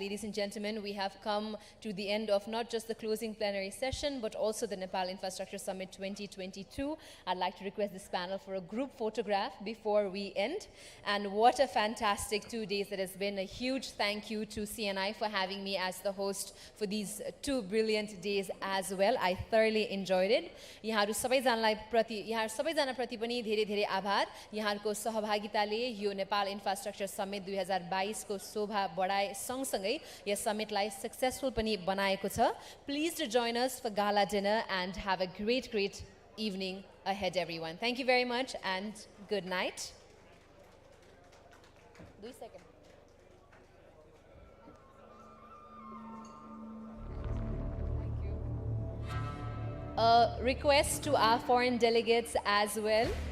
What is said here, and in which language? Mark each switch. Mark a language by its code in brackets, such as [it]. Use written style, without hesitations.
[en] Ladies and gentlemen, we have come to the end of not just the closing plenary session, but also the Nepal Infrastructure Summit 2022. I'd like to request this panel for a group photograph before we end. And what a fantastic 2 days it has been. A huge thank you to CNI for having me as the host for these 2 brilliant days as well. I thoroughly enjoyed it. [ne] यहाँहरु सबैजना प्रति पनि धेरै धेरै आभार. यहाँहरुको सहभागिताले यो Nepal Infrastructure Summit 2022 को शोभा बढाए सँगसँगै यस समिटलाई सक्सेसफुल पनि बनाएको छ. [en] Please to join us for gala dinner and have a great evening ahead, everyone. Thank you very much and good night. 2 seconds. Thank you. A request to our foreign delegates as well.